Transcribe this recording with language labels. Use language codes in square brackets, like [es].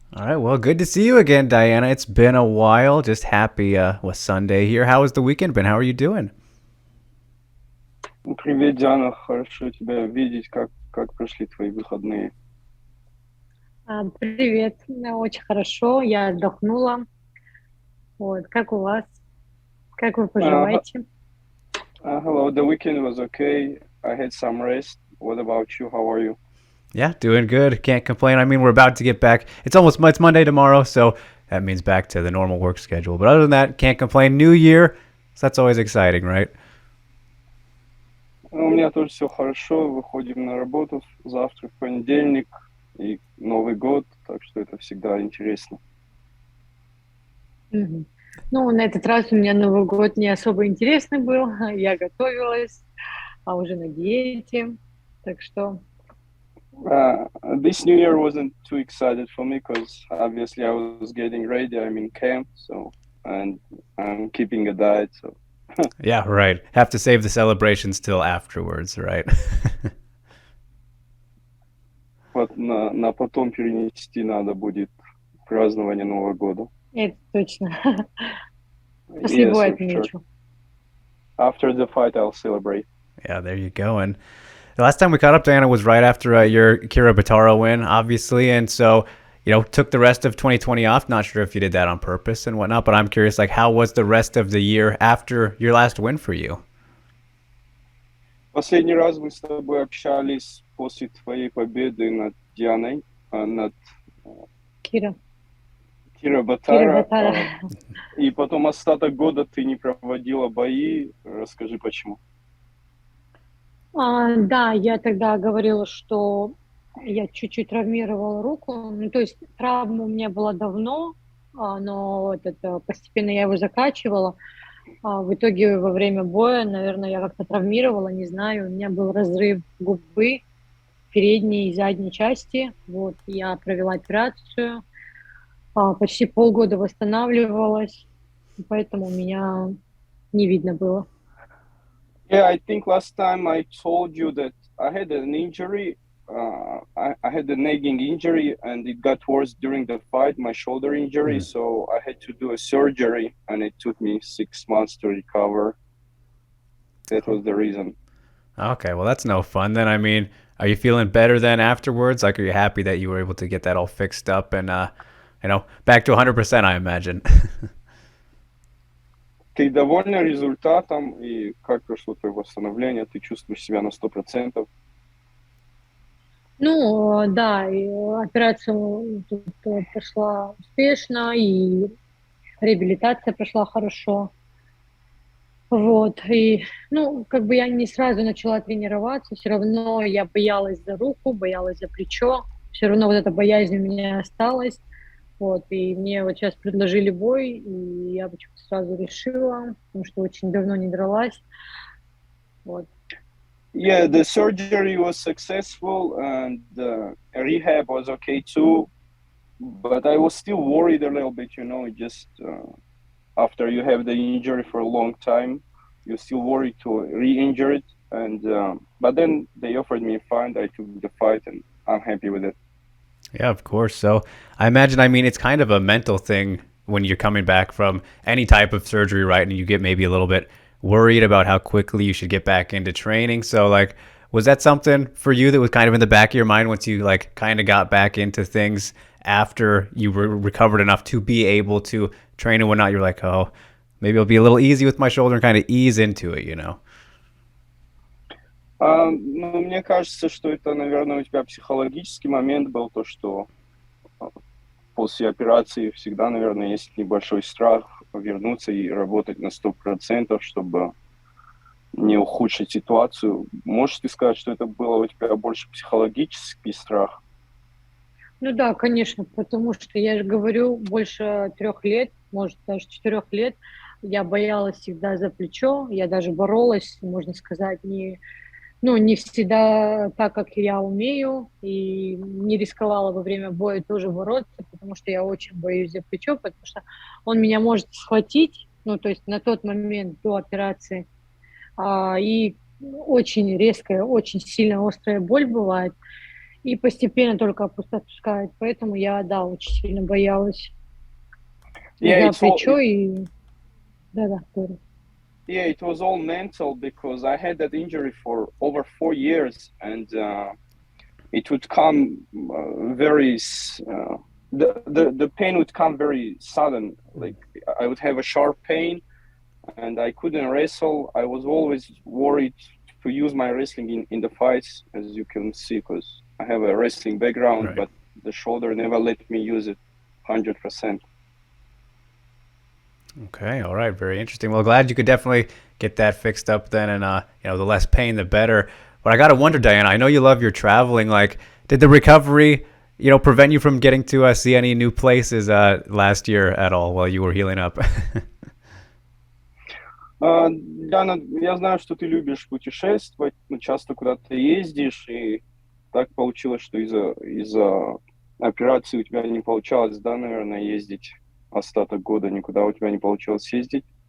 [en] All right, well, good to see you again, Diana. It's been a while. Just happy with Sunday here. How has the weekend been? How are you doing? [ru] Привет, Диана, хорошо тебя видеть. Как прошли твои выходные? Привет, очень хорошо, я отдохнула. Вот, как у вас? Как вы Uh, поживаете? [en] Hello, the weekend was okay. I had some rest. What about you? How are you? Yeah, doing good. Can't complain. I mean, we're about to get back. It's Monday tomorrow, so that means back to the normal work schedule. But other than that, can't complain. New year, so that's always exciting, right? [ru] У меня тоже все хорошо. Выходим на работу завтра, в понедельник, и Новый год, так что это всегда интересно. Мгм. Ну, на этот раз у меня Новый год не особо интересный был. Я готовилась, а уже на диете. Так что, [en] This New Year wasn't too excited for me because obviously I was getting ready. I'm in camp, and I'm keeping a diet. So, Yeah, right. Have to save the celebrations till afterwards, right? [ru] вот на потом перенести надо будет празднование Нового года. это точно. Спасибо, [en] Yes, for sure. [ru] отмечу. [en] After the fight, I'll celebrate. Yeah, there you go. And the last time we caught up, Diana, was right after your Kira Bataro win, obviously, and so took the rest of 2020 off. Not sure if you did that on purpose and whatnot, but I'm curious, like, how was the rest of the year after your last win for you? [ru] Последний раз мы с тобой общались после твоей победы над Дианой, над Кира, Кира Кира Батара, Батара. и потом остаток года ты не проводила бои. Расскажи, почему. Да, я тогда говорила, что я чуть-чуть травмировала руку. Ну, то есть травма у меня была давно, но вот это, постепенно я его закачивала. В итоге во время боя, наверное, я как-то травмировала, не знаю. У меня был разрыв губы передней и задней части. Вот, я провела операцию, почти полгода восстанавливалась, поэтому меня не видно было. [en] Yeah, I think last time I told you that I had an injury. I had a nagging injury, and it got worse during the fight, my shoulder injury. Mm. So I had to do a surgery, and it took me 6 months to recover. That was the reason. Okay, well, that's no fun then. I mean, are you feeling better then afterwards? Like, are you happy that you were able to get that all fixed up and, back to 100%, I imagine? [ru] Ты довольна результатом и как прошло твое восстановление? Ты чувствуешь себя на 100%? Ну, да, и операция тут прошла успешно, и реабилитация прошла хорошо. Вот, и, ну, как бы я не сразу начала тренироваться, все равно я боялась за руку, боялась за плечо, все равно вот эта боязнь у меня осталась. Вот, и мне вот сейчас предложили бой, и я почему-то сразу решила, потому что очень давно не дралась. Вот. [en] Yeah, the surgery was successful and rehab was okay too, but I was still worried a little bit, just after you have the injury for a long time, you're still worried to re-injure it. And but then they offered me a fight. I took the fight, and I'm happy with it. Yeah, of course. So I imagine, I mean, it's kind of a mental thing when you're coming back from any type of surgery, right? And you get maybe a little bit worried about how quickly you should get back into training. So, like, was that something for you that was kind of in the back of your mind once you, like, kind of got back into things after you were recovered enough to be able to train and whatnot? You're like, oh, maybe it'll be a little easy with my shoulder and kind of ease into it? [ru] Ну, мне кажется, что это, наверное, у тебя психологический момент был, то, что а, после операции всегда, наверное, есть небольшой страх вернуться и работать на 100%, чтобы не ухудшить ситуацию. Можешь ты сказать, что это было у тебя больше психологический страх? Ну да, конечно, потому что я же говорю, больше 3 лет, может, даже 4 лет я боялась всегда за плечо, я даже боролась, можно сказать, не всегда так, как я умею, и не рисковала во время боя тоже бороться, потому что я очень боюсь за плечо, потому что он меня может схватить, ну, то есть на тот момент до операции, и очень резкая, очень сильно острая боль бывает. и постепенно только отпускает. Поэтому я, да, очень сильно боялась [en] Yeah, [ru] за [en] it's all [ru] плечо и... Да-да, говорю. [en] yeah, it was all mental because I had that injury for over 4 years, and it would come very the pain would come very sudden. Like I would have a sharp pain, and I couldn't wrestle. I was always worried to use my wrestling in the fights, as you can see, because I have a wrestling background, Right. but the shoulder never let me use it 100%. Okay, all right, very interesting. Well, glad you could definitely get that fixed up then, and the less pain, the better. But I gotta wonder, Diana, I know you love your traveling. Like, did the recovery, prevent you from getting to see any new places last year at all while you were healing up? [ru] Диана, я знаю, что ты любишь путешествовать, часто куда-то ездишь, и так получилось, что из-за операции у тебя не получалось, да, наверное, ездить остаток года, никуда у тебя не получилось ездить?